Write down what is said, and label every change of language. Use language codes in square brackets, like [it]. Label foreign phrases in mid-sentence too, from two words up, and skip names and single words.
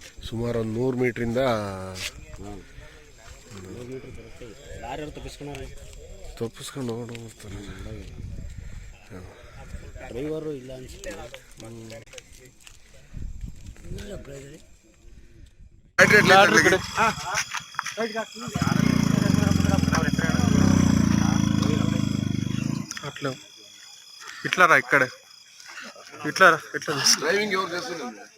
[kn] ಸುಮಾರು ಒಂದು 100 ಮೀಟ್ರಿಂದ ತಪ್ಪಿಸ್ಕೊಂಡು ಹೋಗ್ತಾರೆ. ಡ್ರೈವರು ಇಲ್ಲ ಅನ್ಸುತ್ತೆ. [te] అట్లా ఇట్లా రా ఇక్కడ ఇట్లా డ్రైవింగ్ ఎవరు చేస్తున్నారు?